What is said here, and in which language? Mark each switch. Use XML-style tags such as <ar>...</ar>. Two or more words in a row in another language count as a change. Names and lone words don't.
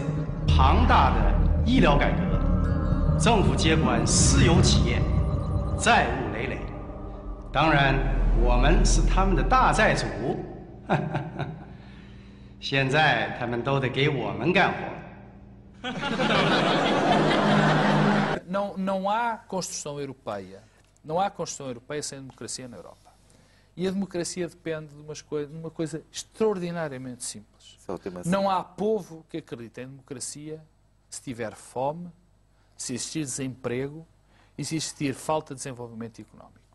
<zh>庞大的医疗改革，政府接管私有企业，债务累累。当然，我们是他们的大债主。现在他们都得给我们干活。</zh> <pt>Não há construção europeia. Não há construção europeia sem democracia na Europa. E a democracia depende de uma coisa extraordinariamente simples. Não há povo que acredite em democracia se tiver fome, se existir desemprego e se existir falta de desenvolvimento económico.</pt>